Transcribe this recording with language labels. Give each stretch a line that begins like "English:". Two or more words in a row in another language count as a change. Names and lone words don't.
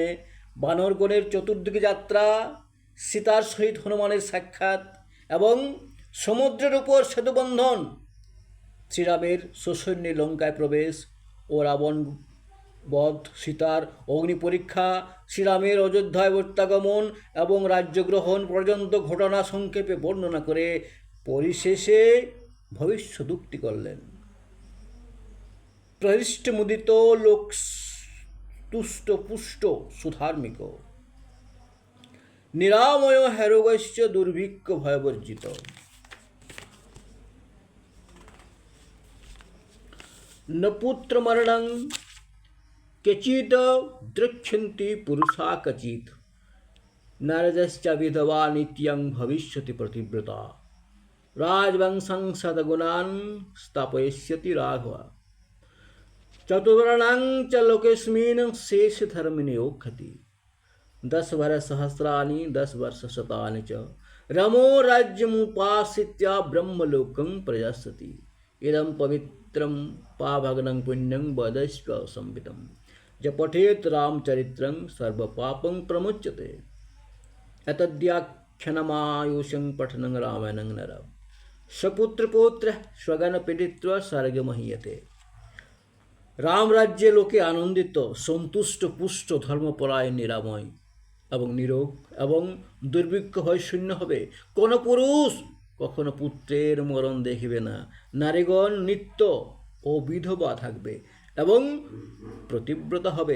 Bangla: বানরগণের চতুর্দিকে যাত্রা, সীতার সহিত হনুমানের সাক্ষাৎ এবং সমুদ্রের উপর সেতুবন্ধন, শ্রীরামের সসৈন্যে লঙ্কায় প্রবেশ ও রাবণ বধ, সীতার অগ্নি পরীক্ষা, শ্রীরামের অযোধ্যায় প্রত্যাগমন এবং রাজ্যগ্রহণ পর্যন্ত ঘটনা সংক্ষেপে বর্ণনা করে পরিশেষে ভবিষ্যদুক্তি করলেন।
Sanskrit: প্রহৃষ্টমুদিত লোক তুষ্ট পুষ্ট সুধার্মিক, নিরাময় হেরোগস্য দুর্ভিক্ষ ভয়বর্জিত। ন পুত্রমরণং কেচিদ দ্রক্ষন্তি পুরুষা কচিত, নারদশ্চ বিধবা নিত্যং ভবিষ্যতি প্রতিব্রতা, রাজবংশং সদগুণান স্থাপয়িষ্যতি রাঘব, চতুর্বর্ণাং চ লোকেস্মিন শেষ ধর্মিণী ওক্ষতি, 10 वर्षसहस्राणि 10 वर्षशतानि च रमो राज्यमुपाश्रित्य ब्रह्मलोकं प्रयास्यति, इदं पवित्रं पावनं पुण्यं वदस्व संवितं, ज पठेत् रामचरित्रं सर्वपापं प्रमुच्यते। एतद्याख्यानमायुषं पठनं रामायणं नरः सपुत्रपौत्रः स्वगणपीडित्वा स्वर्गमहीयते।
Bangla: রাম রাজ্যে লোকে আনন্দিত, সন্তুষ্ট, পুষ্ট, ধর্মপরায়ণ, নিরাময় এবং নিরোগ এবং দুর্ভিক্ষ ভয় শূন্য হবে। কোন পুরুষ কখনো পুত্রের মরণ দেখিবে না। নারীগণ নিত্য ও বিধবা থাকবে এবং প্রতিব্রতা হবে।